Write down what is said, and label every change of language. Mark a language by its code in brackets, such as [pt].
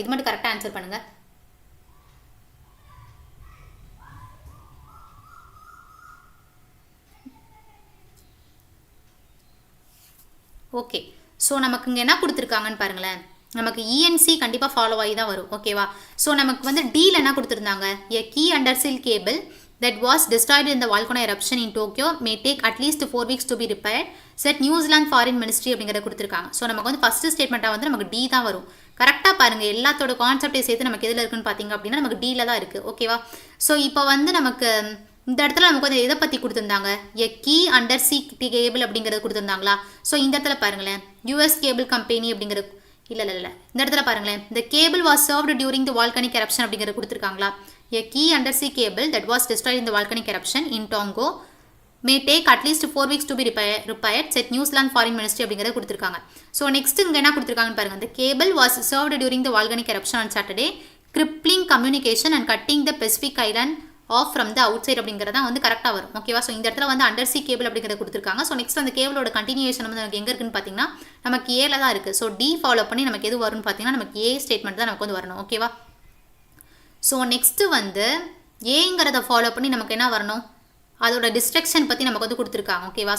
[ta] இது மட்டும் கரெக்டாக ஆன்சர் பண்ணுங்கள். ஓகே. ஸோ நமக்கு இங்கே என்ன கொடுத்துருக்காங்கன்னு பாருங்களேன். நமக்கு இஎன்சி கண்டிப்பாக ஃபாலோ ஆகி தான் வரும். ஓகேவா? ஸோ நமக்கு வந்து டீல் என்ன கொடுத்துருந்தாங்க, [en] a key undersea cable that was destroyed in the volcano eruption in Tokyo may take at least 4 weeks to be repaired, said New Zealand Foreign Ministry [ta] அப்படிங்கிறத கொடுத்துருக்காங்க. ஸோ நமக்கு வந்து ஃபஸ்ட்டு ஸ்டேட்மெண்ட்டாக வந்து நமக்கு டி தான் வரும். கரெக்டாக பாருங்கள், எல்லாத்தோட கான்செப்டை சேர்த்து நமக்கு எதில் இருக்குன்னு பார்த்தீங்க அப்படின்னா நமக்கு டியில் தான் இருக்குது. ஓகேவா? ஸோ இப்போ வந்து நமக்கு இந்த இடத்துல நமக்கு வந்து எதை பற்றி கொடுத்துருந்தாங்க, [en] a key under sea cable [ta] அப்படிங்கிறது கொடுத்துருந்தாங்களா? ஸோ இந்த இடத்துல பாருங்களேன், யூஎஸ் கேபிள் கம்பெனி அப்படிங்கிறது இல்லை இந்த இடத்துல பாருங்களேன், [en] the cable was served during the volcanic eruption [ta] அப்படிங்கிறது கொடுத்துருக்காங்களா? [en] a key undersea cable that was destroyed in the volcanic eruption in Tonga may take at least 4 weeks to be repaired, said New Zealand Foreign Ministry [ta] அப்படிங்கிறது கொடுத்துருக்காங்க. So next இங்கே என்ன கொடுத்துருக்காங்கன்னு பாருங்க, [en] the cable was served during the volcanic eruption on Saturday, crippling communication and cutting the Pacific Island off from the outside [ta] அப்படிங்கிறதா வந்து கரெக்டாக வரும். ஓகேவா? ஸோ இந்த இடத்துல வந்து அண்டர்சி கேபிள் அப்படிங்கிறத கொடுத்துருக்காங்க. ஸோ நெக்ஸ்ட் அந்த கேபிளோட கண்டினியூஷன் வந்து நமக்கு எங்கே இருக்குன்னு பார்த்தீங்கன்னா நமக்கு ஏல தான் இருக்குது. ஸோ டி ஃபாலோ பண்ணி நமக்கு எது வரும்னு பார்த்தீங்கன்னா நமக்கு ஏ ஸ்டேட்மெண்ட் தான் நமக்கு வந்து வரணும். ஓகேவா? ஸோ நெக்ஸ்ட்டு வந்து ஏங்கிறத ஃபாலோ பண்ணி நமக்கு என்ன வரணும், அதோட டிஸ்ட்ரக்ஷன் பற்றி நமக்கு வந்து கொடுத்துருக்காங்க. ஓகேவா?